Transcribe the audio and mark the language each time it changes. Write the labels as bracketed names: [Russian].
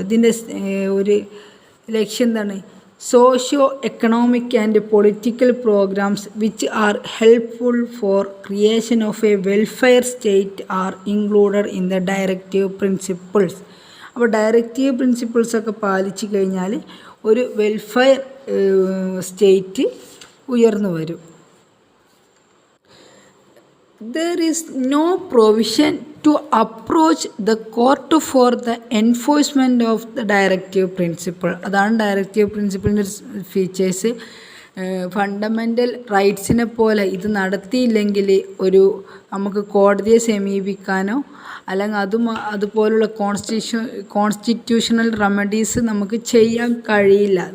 [Malayalam] ഇതിൻ്റെ ഒരു ലക്ഷ്യം എന്താണ്? [English] Socio economic and political programmes which are helpful for creation of a welfare state are included in the directive principles. [Malayalam] അപ്പോൾ directive പ്രിൻസിപ്പിൾസൊക്കെ പാലിച്ചു കഴിഞ്ഞാൽ ഒരു വെൽഫെയർ സ്റ്റേറ്റ് ഉയർന്നു വരും. [English] There is no provision to approach the court for the enforcement of the directive principle. [Malayalam] അതാണ് directive പ്രിൻസിപ്പിളിൻ്റെ features. Fundamental റൈറ്റ്സിനെ പോലെ ഇത് നടത്തിയില്ലെങ്കിൽ നമുക്ക് കോടതിയെ സമീപിക്കാനോ അല്ലെങ്കിൽ അതുപോലുള്ള കോൺസ്റ്റിറ്റ്യൂഷണൽ റെമഡീസ് നമുക്ക് ചെയ്യാൻ കഴിയില്ല.